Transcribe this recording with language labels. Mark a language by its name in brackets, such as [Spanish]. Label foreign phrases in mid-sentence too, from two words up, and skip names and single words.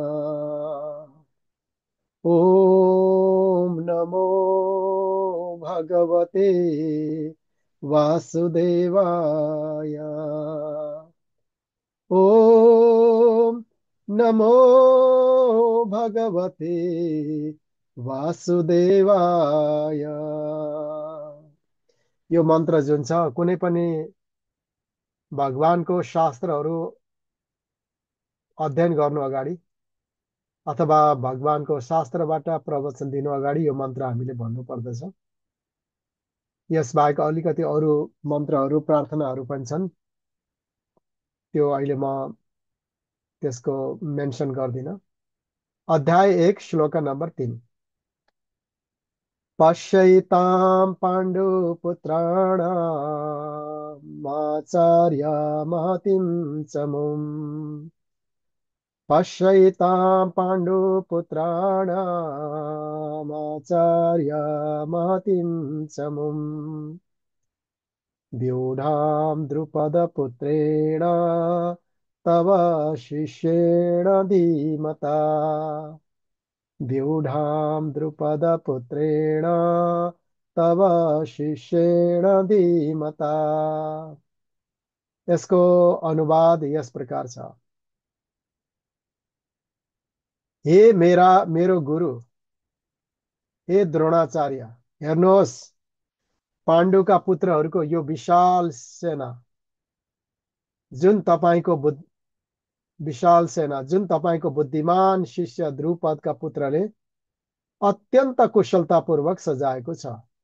[Sanskrit] ओम नमो भगवते वासुदेवाय। ओम नमो भगवते वासुदेवाय। [Nepali] यो मन्त्र जुन छ, कुनै पनि भगवानको शास्त्रहरू अध्ययन गर्नु अगाडि अथवा भगवानको शास्त्रबाट प्रवचन दिनु अगाडि यो मन्त्र हामीले भन्नु पर्दछ। यसबाहेक अलिकति अरू मन्त्रहरू, प्रार्थनाहरू पनि छन्, त्यो अहिले म त्यसको मेन्सन गर्दिन। अध्याय 1 श्लोक नम्बर 3। [Sanskrit] पश्यैतां पाण्डुपुत्राणामाचार्य महतीं च मुम्। पश्यैतां पाण्डुपुत्राणामाचार्य महतीं च मुम्। व्यूढां द्रुपदपुत्रेण तव शिष्येण धीमता। व्यूढां द्रुपदपुत्रेण तव शिष्येण धीमता। [Nepali] यसको अनुवाद यस प्रकार छ। हे मेरो गुरु, हे द्रोणाचार्य, हेर्नुहोस्, पाण्डुका पुत्रहरूको यो विशाल सेना जुन तपाईँको बुद्धिमान शिष्य द्रुपदका पुत्रले अत्यन्त कुशलतापूर्वक सजाएको छ।